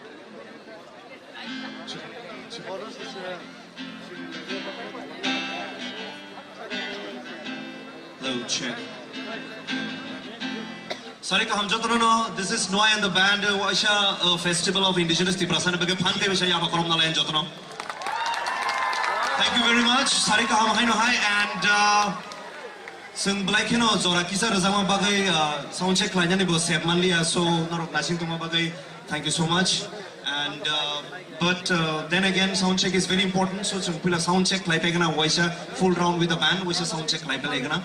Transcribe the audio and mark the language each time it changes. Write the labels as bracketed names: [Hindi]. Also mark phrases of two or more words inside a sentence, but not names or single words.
[English] Hello, check. [Kok Borok] Sarika hamjotno, [English] this is Noy and the band. Waisha Festival of Indigenous Tiprasan. [Kok Borok] Bege phante visha yapa korom na lain jotno. [English] Thank you very much. [Kok Borok] Sarika hamhaino hai and sung blaikino zora kisa razama bagai [English] sound check [Kok Borok] lanyani bo sepmanlia so narok nasing tuma bagai. [English] Thank you so much. And but then again, sound check is very important. So pila sound check like [Kok Borok] pegana waisha [English] full round with the band. Waisha sound check like pegana.